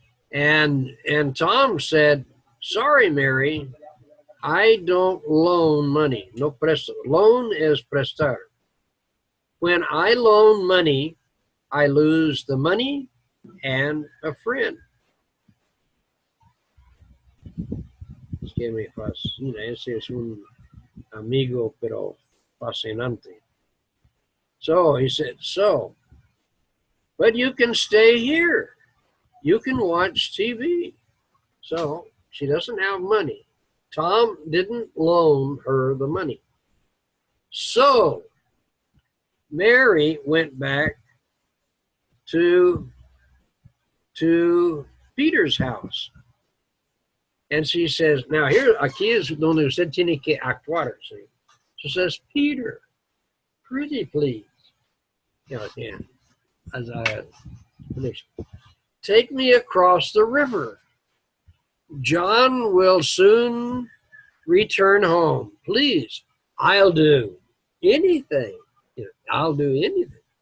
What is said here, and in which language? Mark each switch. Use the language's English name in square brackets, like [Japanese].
[English] And Tom said, "Sorry, Mary, I don't loan money. [Spanish] No presto. [English] Loan is prestar. When I loan money, I lose the money and a friend." [Spanish] Es que me fascina. Ese es un amigo, pero fascinante. [English] So he said, "But you can stay here. You can watch TV." So she doesn't have money. Tom didn't loan her the money. So Mary went back to Peter's house. And she says, now here, [Spanish] aquí es donde usted tiene que actuar. [English] See? She says, "Peter, pretty please, as I finish, take me across the river. John will soon return home. Please, I'll do anything. I'll do anything.